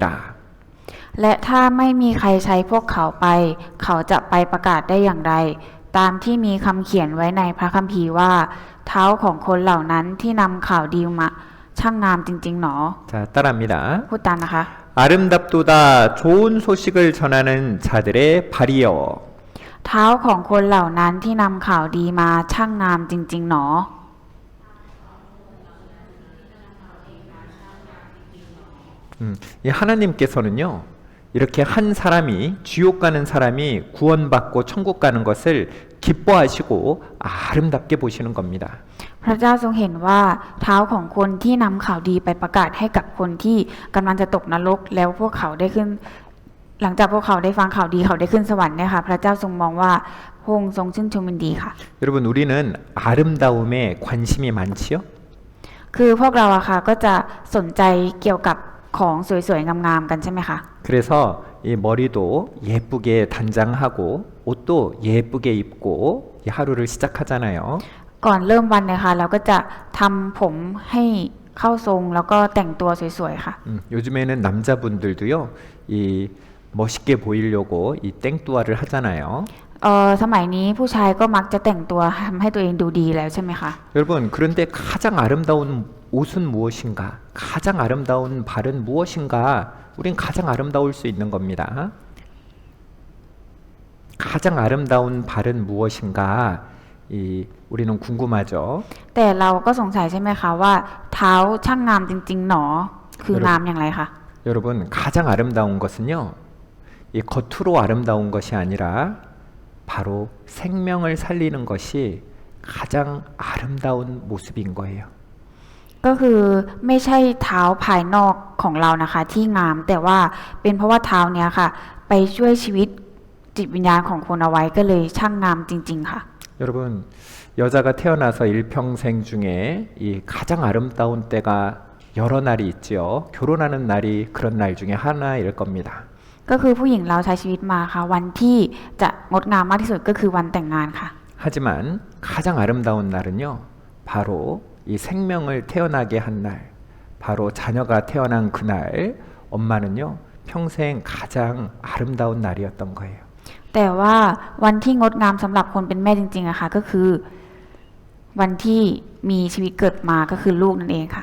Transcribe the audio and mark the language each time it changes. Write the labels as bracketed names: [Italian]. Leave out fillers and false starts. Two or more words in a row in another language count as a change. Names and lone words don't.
[Thai] และถ้าไม่มีใครใช้พวกเขาไป เขาจะไปประกาศได้อย่างไร ตามที่มีคำเขียนไว้ในพระคัมภีร์ว่า เท้าของคนเหล่านั้นที่นำข่าวดีมาช่างงามจริงๆหนอ [Korean] 자, 따라합니다. [Thai] พูดตามนะคะ [Korean] 아름답도다 좋은 소식을 전하는 자들의 발이여. [Thai] เท้าของคนเหล่านั้นที่นำข่าวดีมาช่างงามจริงๆหนอ [Korean] 이 하나님께서는요, 이렇게 한 사람이, 지옥 가는 사람이 구원받고 천국 가는 것을 기뻐하시고 아름답게 보시는 겁니다. [Thai] พระเจ้าทรงเห็นว่าเท้าของคนที่นำข่าวดีไปประกาศให้กับคนที่กำลังจะตกนรกแล้วพวกเขาได้ขึ้น หลังจากพวกเขาได้ฟังข่าวดีเขาได้ขึ้นสวรรค์เนี่ยค่ะพระเจ้าทรงมองว่าพระองค์ทรงชื่นชมยินดีค่ะ [Korean] 여러분, 우리는 아름다움에 관심이 많지요? [Thai] คือพวกเราอะค่ะก็จะสนใจเกี่ยวกับของสวยๆงามๆกันใช่ไหมคะ [Korean] 그래서 이 머리도 예쁘게 단장하고 옷도 예쁘게 입고 이 하루를 시작하잖아요. [Thai] ก่อนเริ่มวันเนี่ยค่ะเราก็จะทำผมให้เข้าทรงแล้วก็แต่งตัวสวยๆค่ะ [Korean] 요즘에는 남자분들도요, 이 멋있게 보이려고 이 땡뚜아를 하잖아요. [Thai] สมัยนี้ผู้ชายก็มักจะแต่งตัวทำให้ตัวเองดูดีแล้วใช่ไหมคะ [Korean] 여러분, 그런데 가장 아름다운 옷은 무엇인가? 가장 아름다운 발은 무엇인가? 우린 가장 아름다울 수 있는 겁니다. 가장 아름다운 발은 무엇인가? 우리는 궁금하죠. [Thai] แต่เราก็สงสัยใช่ไหมคะว่าเท้าช่างงามจริงๆหนอคืองามอย่างไรคะ [Korean] 여러분, 가장 아름다운 것은요, 이 겉으로 아름다운 것이 아니라 바로 생명을 살리는 것이 가장 아름다운 모습인 거예요. [Thai] ก็คือไม่ใช่เท้าภายนอกของเรานะคะที่งามแต่ว่าเป็นเพราะว่าเท้าเนี้ยค่ะไปช่วยชีวิตจิตวิญญาณของคนเอาไว้ก็เลยช่างงามจริงๆค่ะ [Korean] 여러분, 여자가 태어나서 일평생 중에 이 가장 아름다운 때가 여러 날이 있지요. 결혼하는 날이 그런 날 중에 하나일 겁니다. [Thai] ก็คือผู้หญิงเราใช้ชีวิตมาค่ะวันที่จะงดงามมากที่สุดก็คือวันแต่งงานค่ะ [Korean] 하지만 가장 아름다운 날은요, 바로 이 생명을 태어나게 한 날, 바로 자녀가 태어난 그날, 엄마는요, 평생 가장 아름다운 날이었던 거예요. [Thai] แต่ว่าวันที่งดงามสำหรับคนเป็นแม่จริงๆอะค่ะก็คือวันที่มีชีวิตเกิดมาก็คือลูกนั่นเองค่ะ